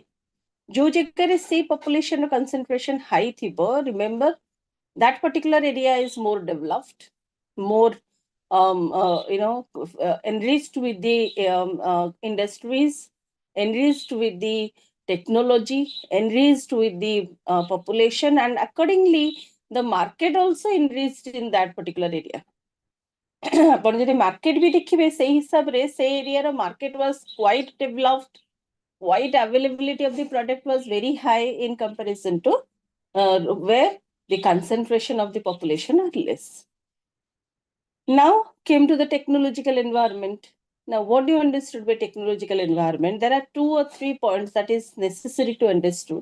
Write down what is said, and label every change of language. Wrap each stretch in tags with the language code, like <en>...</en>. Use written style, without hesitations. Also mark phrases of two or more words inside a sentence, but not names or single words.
<or>ଯୋ ଜାଗାରେ ସେ</or> <en>population concentration high thibo, remember that particular area is more developed, more enriched with the industries, enriched with the technology enriched with the population, and accordingly the market also enriched in that particular area.</en> <or>ଆପଣ ଯଦି market ବି ଦେଖିବେ ସେଇ ହିସାବରେ ସେ ଏରିଆର</or> <en>market was quite developed, quite availability of the product was very high in comparison to where the concentration of the population are less. Now came to the technological environment. Now, what do you understood by technological environment? There are 2 or 3 points that is necessary to understand.</en>